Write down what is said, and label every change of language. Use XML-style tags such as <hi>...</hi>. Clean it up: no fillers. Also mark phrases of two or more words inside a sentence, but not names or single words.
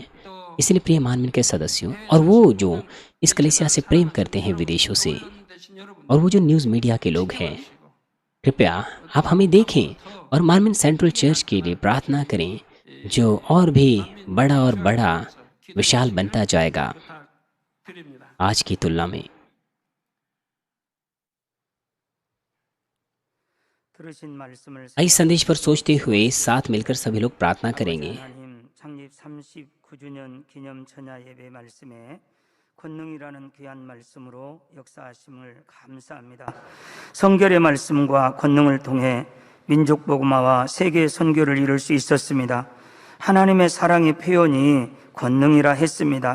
<hi>इसलिए प्रिय मानवीन के सदस्यों, और वो जो इस कलीसिया से प्रेम करते हैं विदेशों से, और वो जो</hi> <en>news media</en> <hi>के लोग हैं, कृपया आप हमें देखें और मार्मिन सेंट्रल चर्च के लिए प्रार्थना करें, जो और भी बड़ा और बड़ा विशाल बनता जाएगा आज की तुलना में। इस संदेश पर सोचते हुए साथ मिलकर सभी लोग प्रार्थना करेंगे।</hi> <ko>창립 39주년 기념 천야 예배 말씀에 권능이라는 귀한 말씀으로 역사하심을 감사합니다. 성결의 말씀과 권능을 통해 민족 복음화와 세계 선교를 이룰 수 있었습니다. 하나님의 사랑의 표현이 권능이라 했습니다.</ko>